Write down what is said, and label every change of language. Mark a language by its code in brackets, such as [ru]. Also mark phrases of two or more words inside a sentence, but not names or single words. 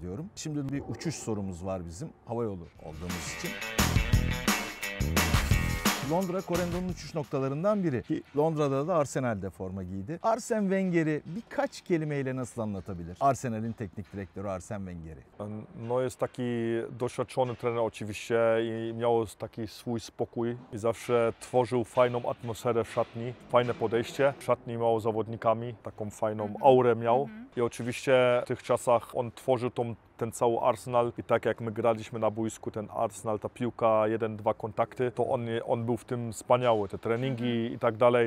[tr] Şimdi bir uçuş sorumuz var bizim havayolu olduğumuz için. Londra Corendo'nun uçuş noktalarından biri ki Londra'da da Arsenal'de forma giydi. Arsene Wenger'i birkaç kelimeyle nasıl anlatabilir? Arsenal'in teknik dyrektoru Arsene Wenger'i. [pl] No jest taki doświadczony trener oczywiście i miał taki swój spokój i zawsze tworzył fajną atmosferę w szatni, fajne podejście. W szatni miał z zawodnikami, taką fajną aurę miał i oczywiście w tych czasach on tworzył ten cały Arsenal i tak jak my graliśmy na boisku, ten Arsenal, ta piłka, 1-2 kontakty, to on był w tym wspaniały, te treningi i tak dalej.